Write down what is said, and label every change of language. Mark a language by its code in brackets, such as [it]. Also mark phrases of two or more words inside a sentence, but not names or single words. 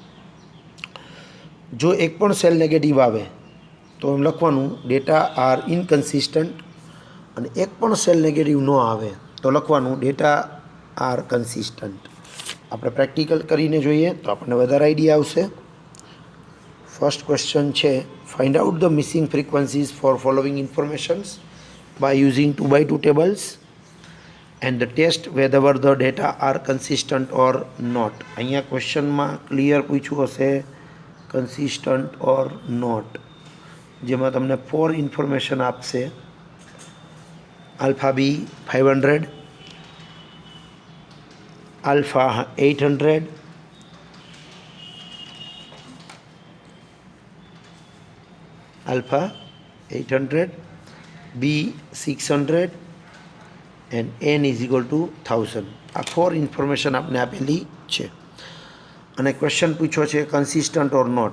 [gu] જો એક પણ સેલ નેગેટિવ આવે તો એમ લખવાનું [en] data are inconsistent, [gu] અને એક પણ સેલ નેગેટિવ ન આવે તો લખવાનું [en] data are consistent. [gu] આપણે પ્રેક્ટિકલ કરીને જોઈએ તો આપણને વધારે આઈડિયા આવશે. [en] first question છે, find out the missing frequencies for following informations by using 2 by 2 tables and the test whether the data are consistent or not. [gu] અહીંયા ક્વેશ્ચનમાં ક્લિયર પૂછ્યું હશે [en] consistent or not, [gu] જેમાં તમને 4 ઇન્ફોર્મેશન આપશે. [en] alpha B 500, alpha 800, alpha 800, B 600 and N is equal to 1000. [gu] આ 4 ઇન્ફોર્મેશન આપને આપેલી છે અને ક્વેશ્ચન પૂછ્યો છે [en] consistent or not.